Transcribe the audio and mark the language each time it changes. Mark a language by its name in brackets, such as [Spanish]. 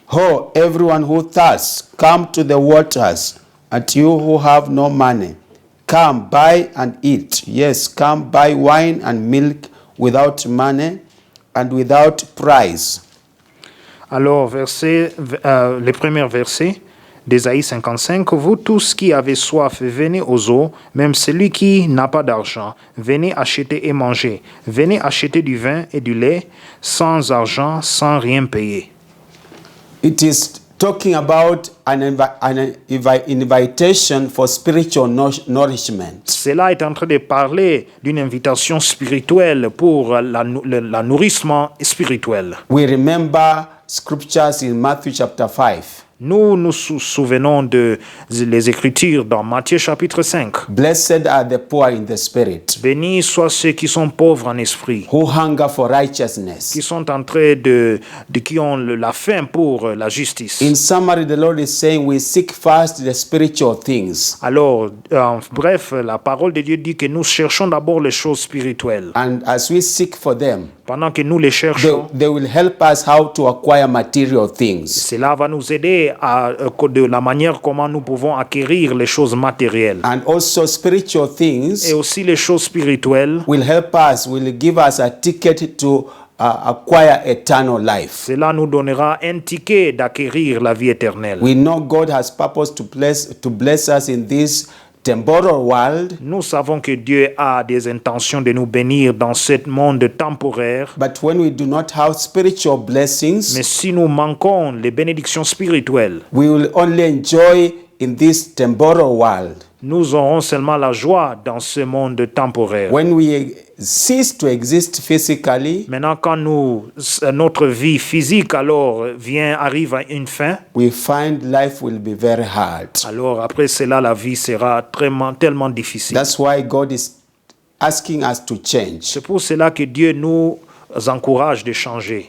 [English] Ho, everyone who thirsts, come to the waters, and you who have no money, come buy and eat. Yes, come buy wine and milk without money and without price. [French] Alors, le premier verset d'Ésaïe 55, vous tous qui avez soif, venez aux eaux, même celui qui n'a pas d'argent, venez acheter et manger. Venez acheter du vin et du lait, sans argent, sans rien payer. [English] It is talking about an invitation for spiritual nourishment. [French] Cela est en train de parler d'une invitation spirituelle pour la nourrissement spirituel. [English] We remember scriptures in Matthew chapter 5. [French] Nous nous souvenons les Écritures dans Matthieu chapitre 5. [English] Blessed are the poor in the spirit. [French] Bénis soient ceux qui sont pauvres en esprit. [English] Who hunger for righteousness. [French] Qui sont en train qui ont la faim pour la justice. [English] In summary, the Lord is saying we seek first the spiritual things. [French] Alors, bref, la parole de Dieu dit que nous cherchons d'abord les choses spirituelles. [English] And as we seek for them, [French] pendant que nous les cherchons, [English] they will help us how to acquire material things. [French] Cela va nous aider de la manière comment nous pouvons acquérir les choses matérielles. [English] And also spiritual things. [French] Et aussi les choses spirituelles. [English] Will help us, will give us a ticket to acquire eternal life. [French] Cela nous donnera un ticket d'acquérir la vie éternelle. [English] We know God has purpose to bless us in this temporal world. [French] Nous savons que Dieu a des intentions de nous bénir dans ce monde temporaire. [English] But when we do not have spiritual blessings, [French] mais si nous manquons les bénédictions spirituelles, [English] we will only enjoy in this temporal world. [French] Nous aurons seulement la joie dans ce monde temporaire. [English] When we cease to exist physically, [French] maintenant quand notre vie physique alors arrive à une fin, [English] we find life will be very hard. [French] Alors après cela la vie sera tellement difficile. [English] That's why God is asking us to change. [French] C'est pour cela que Dieu nous encourage de changer.